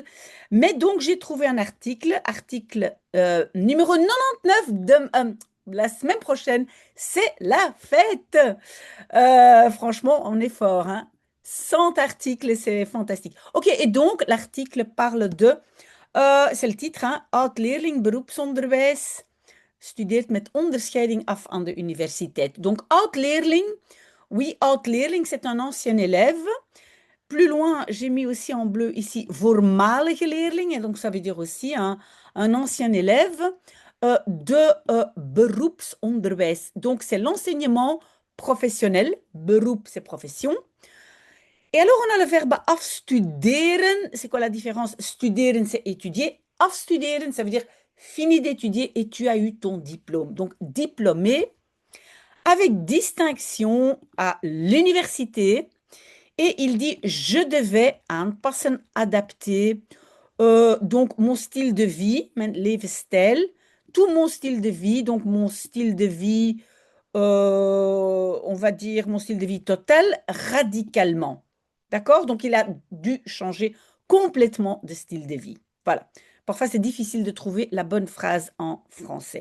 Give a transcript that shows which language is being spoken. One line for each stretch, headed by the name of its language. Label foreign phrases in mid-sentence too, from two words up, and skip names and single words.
French: Mais donc j'ai trouvé un article numéro 99 de la semaine prochaine. C'est la fête. Franchement, on est fort, hein. 100 articles, c'est fantastique. Ok, et donc l'article parle de, c'est le titre, hein,
Dutch: Oud-leerling beroepsonderwijs studeert met onderscheiding af aan de universiteit.
French: Donc oud-leerling, oui, oud-leerling, c'est un ancien élève. Plus loin, j'ai mis aussi en bleu ici
Dutch: voormalige leerling,
French: et donc ça veut dire aussi un ancien élève de beroepsonderwijs. Donc c'est l'enseignement professionnel, beroep c'est profession. Et alors on a le verbe afstuderen. C'est quoi la différence? Studeren c'est étudier. Afstuderen ça veut dire fini d'étudier et tu as eu ton diplôme. Donc diplômé avec distinction à l'université. Et il dit, je devais aanpassen, adapter, donc mon style de vie,
Dutch: mijn levensstijl,
French: tout mon style de vie, donc mon style de vie, on va dire mon style de vie total, radicalement. D'accord? Donc il a dû changer complètement de style de vie. Voilà. Parfois, c'est difficile de trouver la bonne phrase en français.